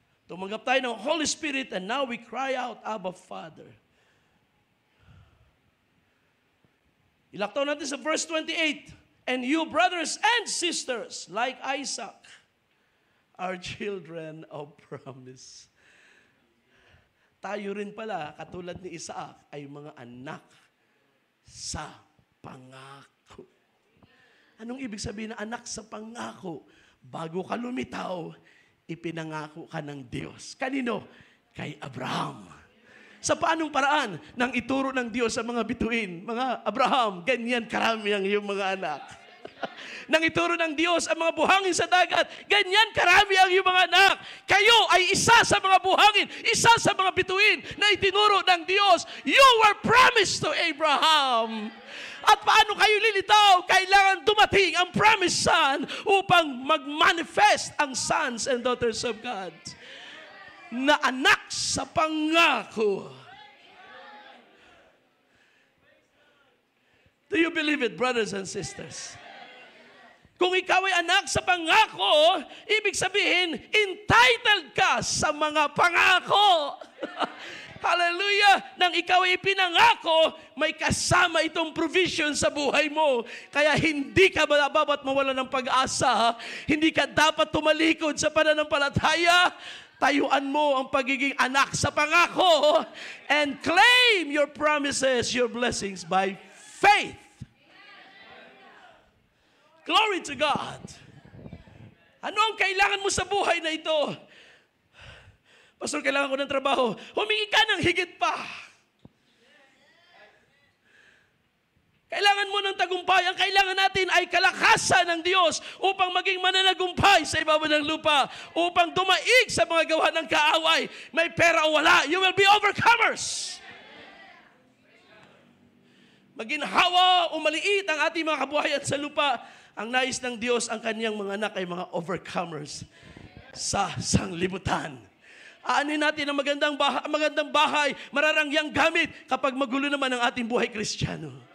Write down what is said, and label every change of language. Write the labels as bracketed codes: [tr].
[tl] Tumanggap tayo ng [en] Holy Spirit and now we cry out, Abba, Father. [tl] Ilaktaw natin sa verse 28. [en] And you, brothers and sisters, like Isaac, are children of promise. [tl] Tayo rin pala, katulad ni Isaac, ay mga anak sa pangako. Anong ibig sabihin na anak sa pangako? Bago ka lumitaw, ipinangako ka ng Diyos. Kanino? Kay Abraham. Sa paanong paraan? Nang ituro ng Diyos sa mga bituin, mga Abraham, ganyan karami ang iyong mga anak. Nang ituro ng Diyos ang mga buhangin sa dagat, ganyan karami ang iyong mga anak. Kayo ay isa sa mga buhangin, isa sa mga bituin na itinuro ng Diyos. [en] You were promised to Abraham. [tl] At paano kayo lilitaw? Kailangan dumating ang promised son upang mag-manifest ang [en] sons and daughters of God [tl] na anak sa pangako. [en] Do you believe it, brothers and sisters? [tl] Kung ikaw ay anak sa pangako, ibig sabihin, entitled ka sa mga pangako. Hallelujah! Nang ikaw ay pinangako, may kasama itong provision sa buhay mo. Kaya hindi ka dapat mawala ng pag-asa. Hindi ka dapat tumalikod sa pananampalataya. Tayuan mo ang pagiging anak sa pangako [en] and claim your promises, your blessings by faith. Glory to God. [tl] Ano ang kailangan mo sa buhay na ito? Pastor, kailangan ko ng trabaho. Humingi ka ng higit pa. Kailangan mo ng tagumpay. Ang kailangan natin ay kalakasan ng Diyos upang maging mananagumpay sa ibabaw ng lupa. Upang dumaig sa mga gawa ng kaaway. May pera o wala, [en] you will be overcomers. [tl] Maginhawa o maliit ang ating mga kabuhayan sa lupa. Ang nais ng Diyos, ang kaniyang mga anak ay mga overcomers sa sanglibutan. Aanin natin ang magandang bahay, mararangyang gamit kapag magulo naman ang ating buhay Kristiyano.